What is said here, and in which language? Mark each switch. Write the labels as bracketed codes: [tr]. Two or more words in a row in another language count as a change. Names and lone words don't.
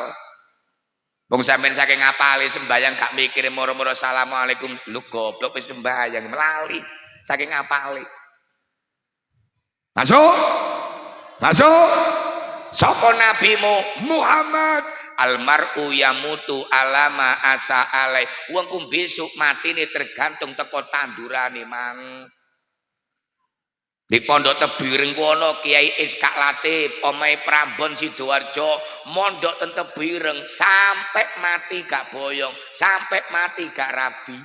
[jv] Wong sampean saking ngapale sembayang gak mikir moro-moro assalamualaikum, [id] lu goblok [jv] wis sembayang melali saking ngapale. [id] Masuk. Masuk. [jv] Sapa nabimu? Muhammad. [ar] Almar'u yamutu alama asa alai. [jv] Wong ku besok matine tergantung teko tandurane mang. Di Pondok Tebireng kono Kiai Iskak Latif, omahe Prambon Sidoarjo, mondok ten Tebireng [id] sampai mati [jv] gak boyong, [id] sampai mati [jv] gak rabi.